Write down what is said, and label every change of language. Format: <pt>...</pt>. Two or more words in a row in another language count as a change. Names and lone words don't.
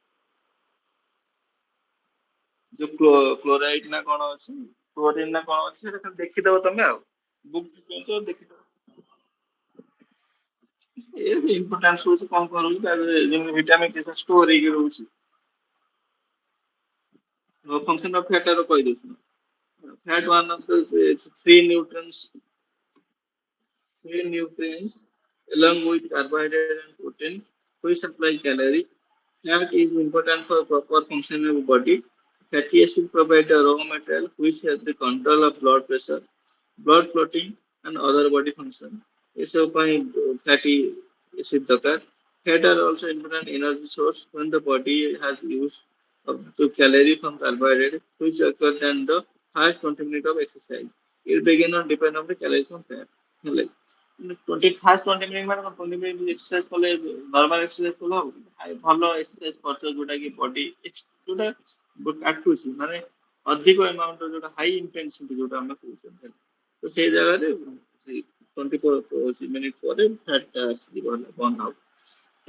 <or>ଯୋଉ କ୍ଲୋରାଇଡ ନା କଣ ଅଛି କ୍ଲୋରିନ ନା କଣ ଅଛି ସେଟା ଖାଲି ଦେଖିଦବ ତମେ ଆଉ ବୁକ୍ ଦେଖିଦବ ଏ ଇମ୍ପୋର୍ଟାନ୍ସ ହଉଛି କଣ କରୁଛି ତାପରେ ଯେମିତି</or> <en>vitamin store</en> <or>ହେଇକି ରହୁଛି</or> <en>function of fat</en> <or>ର କହିଦେଉଛି</or> <en>fat one of the three nutrients along with carbohydrate and protein which supply calorie. Fat is important for proper function of the body. Fatty acid provide the raw material which help the control of blood pressure, blood clotting and other body function.</en> <or>ଏସବୁ ପାଇଁ</or> <en>fatty acid</en> <or>ଦରକାର.</or> <en>Fat are also important energy source when the body has use of the calorie from carbohydrate which occur than the first 20 minutes of exercise. It begin on depend on the calorie from fat.</en> <or>ହେଲା 20 ମାନେ 20</or> <en>minute exercise</en> <or>କଲେ</or> <en>normal exercise</en> <or>କଲେ ହବ ଭଲ ଏକ୍ସରସାଇଜ କରୁଛ ଯୋଉଟା କି ବଡି ଯୋଉଟା କାଟୁଛି ମାନେ ଅଧିକ ଏମାଉଣ୍ଟ ଯୋଉଟା</or> <en>high intensity</en> <or>ଯୋଉଟା ଆମେ କହୁଛନ୍ତି ତ ସେଇ ଜାଗାରେ 24 ମିନିଟ୍ ପରେ ଫ୍ୟାଟ ଟା ଆସିଯିବ ହେଲା</or> <en>burn out</en> <or>ତ</or>